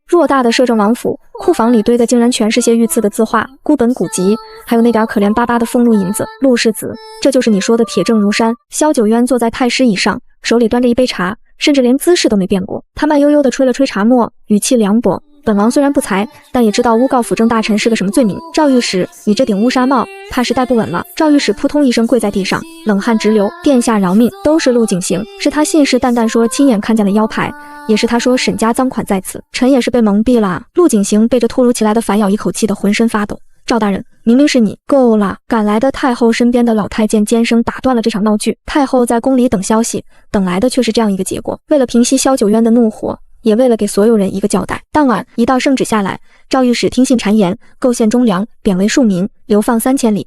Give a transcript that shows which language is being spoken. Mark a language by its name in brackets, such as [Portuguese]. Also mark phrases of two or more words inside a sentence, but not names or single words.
[Chinese] 偌大的攝政王府，庫房裡堆的竟然全是些御賜的字畫、孤本古籍，還有那點可憐巴巴的俸祿銀子。陸世子，這就是你說的鐵證如山。蕭九淵坐在太師椅上，手裡端着一杯茶，甚至連姿勢都沒變過。他慢悠悠地吹了吹茶沫，語氣涼薄：“本王雖然不才，但也知道誣告輔政大臣是個什麼罪名。趙御史，你這頂烏紗帽怕是戴不穩了。” 趙御史撲通一聲跪在地上，冷汗直流：“殿下饒命！都是陸景行，是他信誓旦旦說親眼看見了腰牌，也是他說沈家贓款在此，臣也是被蒙蔽了。” 陸景行被這突如其來的反咬一口氣得渾身發抖。趙大人，明明是你！夠了！趕來的太後身邊的老太監尖聲打斷了這場鬧劇。太後在宮裡等消息，等來的卻是這樣一個結果。為了平息蕭九淵的怒火，也為了給所有人一個交代，當晚一道聖旨下來，趙御史聽信讒言，構陷忠良，貶為庶民，流放3000里。